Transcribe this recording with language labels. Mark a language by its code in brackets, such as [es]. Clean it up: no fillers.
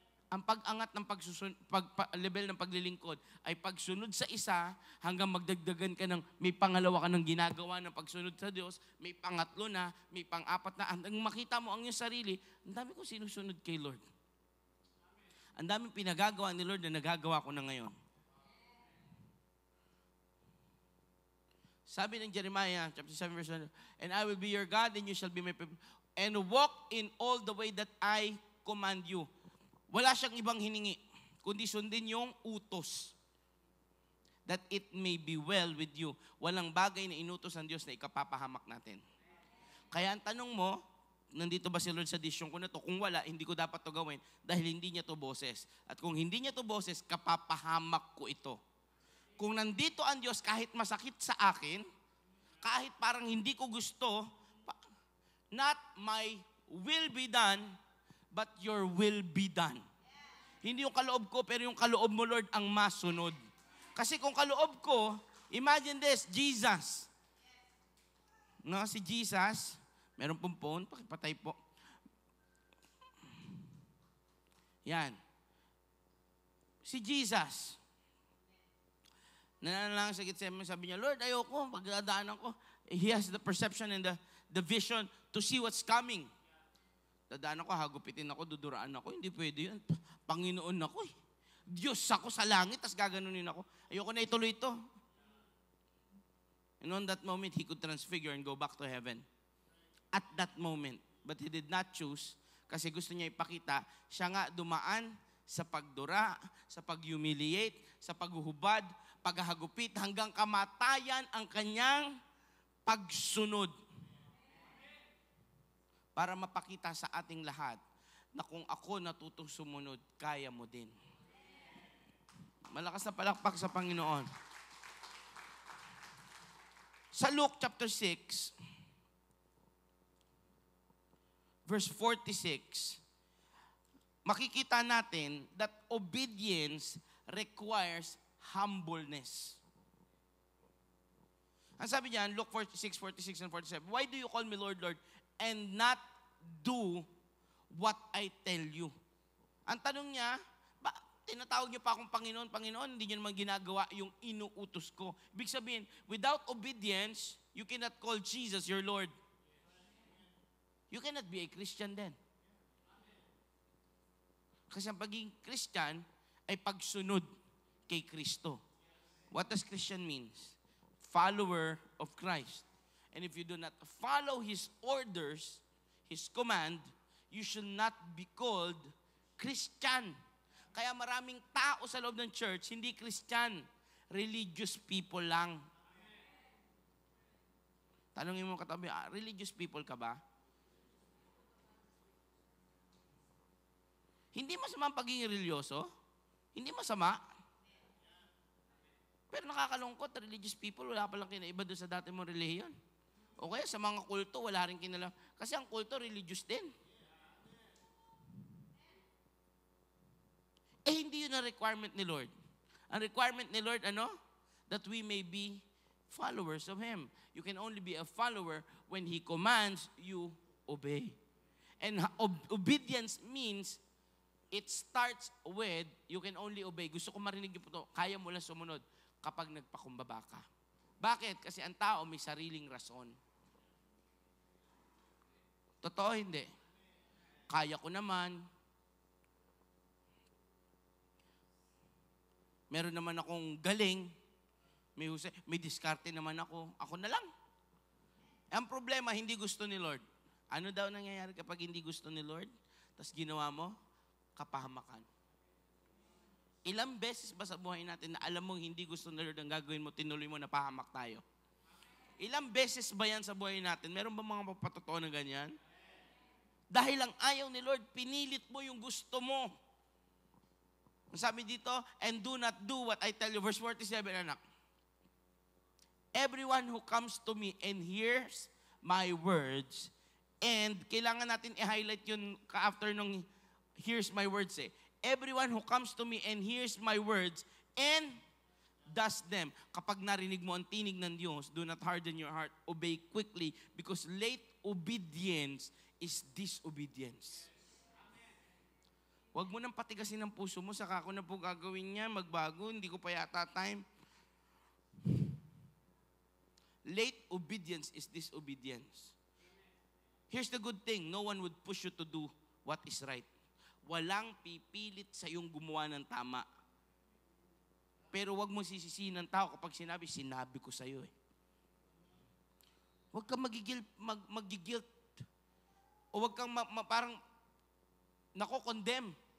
[tl] Ang pag-angat ng level ng paglilingkod ay pagsunod sa isa hanggang magdagdagan ka ng may pangalawa ka ng ginagawa ng pagsunod sa Diyos, may pangatlo na, may pang-apat na. Hanggang makita mo ang iyong sarili, ang dami ko sinusunod kay Lord. Ang daming pinagagawa ni Lord na nagagawa ko na ngayon. Sabi ng [en] Jeremiah, chapter 7, verse 1, and I will be your God, and you shall be my people, and walk in all the way that I command you. [tl] Wala siyang ibang hiningi, kundi sundin yung utos. [en] That it may be well with you. [tl] Walang bagay na inutos ng Diyos na ikapapahamak natin. Kaya ang tanong mo, nandito ba si Lord sa desisyon ko na to? Kung wala, hindi ko dapat to gawin dahil hindi niya to boses. At kung hindi niya to boses, kapapahamak ko ito. Kung nandito ang Diyos, kahit masakit sa akin, kahit parang hindi ko gusto, [en] not my will be done, [tl] but your will be done. Hindi yung kaloob ko, pero yung kaloob mo, Lord, ang masunod. Kasi kung kaloob ko, [en] imagine this, [tl] Jesus. No, si Jesus, meron pong phone, pakipatay po. Yan. Si Jesus. Nananalang sa Gethsemane, sabi niya, Lord, ayoko, pagdadaanan ko. [en] He has the perception and the vision to see what's coming. [tl] Dadaan ako, hagupitin ako, duduraan ako. Hindi pwede yun. Panginoon ako eh. Diyos ako sa langit, tas gaganunin ako. Ayoko na ituloy ito. [en] And on that moment, he could transfigure and go back to heaven. At that moment. But he did not choose [tl] kasi gusto niya ipakita, siya nga dumaan sa pagdura, sa pag-humiliate, sa paghuhubad, paghahagupit, hanggang kamatayan ang kanyang pagsunod. Para mapakita sa ating lahat na kung ako natutong sumunod, kaya mo din. Malakas na palakpak sa Panginoon. Sa [en] Luke chapter 6, verse 46, [tl] makikita natin [en] that obedience requires humbleness. [tl] Ang sabi niyan, [en] Luke 46, 46 and 47, why do you call me Lord, Lord, and not do what I tell you? [tl] Ang tanong niya, tinatawag niyo pa akong Panginoon, Panginoon, hindi niyo naman ginagawa yung inuutos ko. Ibig sabihin, [en] without obedience, you cannot call Jesus your Lord. You cannot be a Christian then. [tl] Kasi ang pagiging Christian ay pagsunod kay Kristo. [en] What does Christian means? Follower of Christ. And if you do not follow His orders, His command, you should not be called Christian. [tl] Kaya maraming tao sa loob ng church, hindi Christian. Religious people lang. Tanungin mo katabi, religious people ka ba? Hindi masama ang pagiging religyoso. Hindi masama. Pero nakakalungkot, religious people, wala palang kinaiba doon sa dati mong relihiyon. O kaya sa mga kulto, wala rin kinala. Kasi ang kulto, religious din. Hindi yun ang requirement ni Lord. Ang requirement ni Lord, ano? [en] That we may be followers of Him. You can only be a follower when He commands, you obey. And obedience means, it starts with, you can only obey. [tl] Gusto ko marinig niyo po ito, kaya mo lang sumunod kapag nagpakumbaba ka. Bakit? Kasi ang tao may sariling rason. Totoo, hindi. Kaya ko naman. Meron naman akong galing. May diskarte naman ako. Ako na lang. Ang problema, hindi gusto ni Lord. Ano daw nangyayari kapag hindi gusto ni Lord? Tapos ginawa mo, kapahamakan. Ilang beses ba sa buhay natin na alam mong hindi gusto ni Lord ang gagawin mo, tinuloy mo na pahamak tayo? Ilang beses ba yan sa buhay natin? Meron ba mga papatotoo na ganyan? Dahil ang ayaw ni Lord, pinilit mo yung gusto mo. Sabi dito, [en] and do not do what I tell you. Verse 47, [tl] anak. [en] Everyone who comes to me and hears my words [tl] And kailangan natin i-highlight yun after nung [en] here's my words [tl] eh. [en] Everyone who comes to me and hears my words and does them. [tl] Kapag narinig mo ang tinig ng Diyos, [en] do not harden your heart, obey quickly, because late obedience is disobedience. [tl] Huwag mo nang patigasin ang puso mo, saka ako na po gagawin niya, magbago, hindi ko pa yata time. [en] Late obedience is disobedience. Here's the good thing, no one would push you to do what is right. [tl] Walang pipilit sa iyong gumawa ng tama. Pero wag mong sisisihin ng tao kapag sinabi ko sa iyo eh. Huwag kang magigilt. O huwag kang parang nako-condemn.